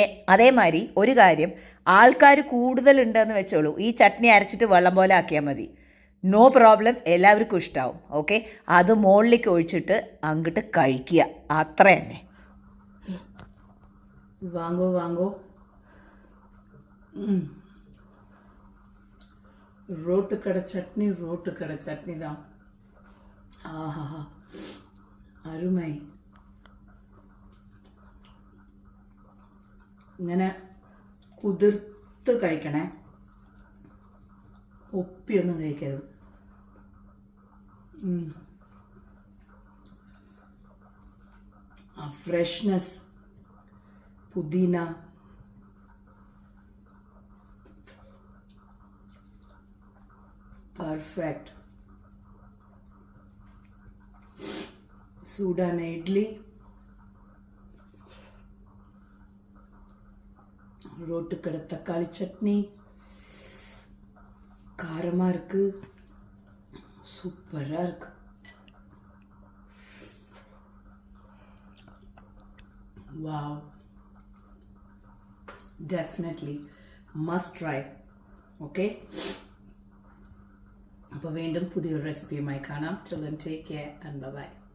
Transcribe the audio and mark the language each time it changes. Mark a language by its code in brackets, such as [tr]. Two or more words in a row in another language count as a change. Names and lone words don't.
[ml] അതേമാതിരി ഒരു കാര്യം, ആൾക്കാർ കൂടുതലുണ്ടെന്ന് വെച്ചോളൂ, ഈ ചട്നി അരച്ചിട്ട് വെള്ളം പോലെ ആക്കിയാൽ മതി. [en] No problem, [ml] എല്ലാവർക്കും ഇഷ്ടമാവും. ഓക്കെ. അത് മുകളിലേക്ക് ഒഴിച്ചിട്ട് അങ്ങോട്ട് കഴിക്കുക, അത്ര തന്നെ. [ta] വാങ്ങോ ரோட்டு கடை சட்னி தான். ஆஹா, அருமை. [ml] ഇങ്ങനെ കുതിർത്ത് കഴിക്കണേ, ഒപ്പിയൊന്നും കഴിക്കരുത്. ആ ഫ്രഷ്നെസ്, പുതിന, പെർഫെക്റ്റ്. [ta] சூடான இட்லி, ரோட்டுக்கடை தக்காளி சட்னி, காரமாக இருக்கு, சூப்பராக இருக்கு. [en] Wow, definitely must try. Okay. [ml] അപ്പോൾ വീണ്ടും പുതിയൊരു റെസിപ്പിയുമായി കാണാം. [en] Till then, take care and bye bye.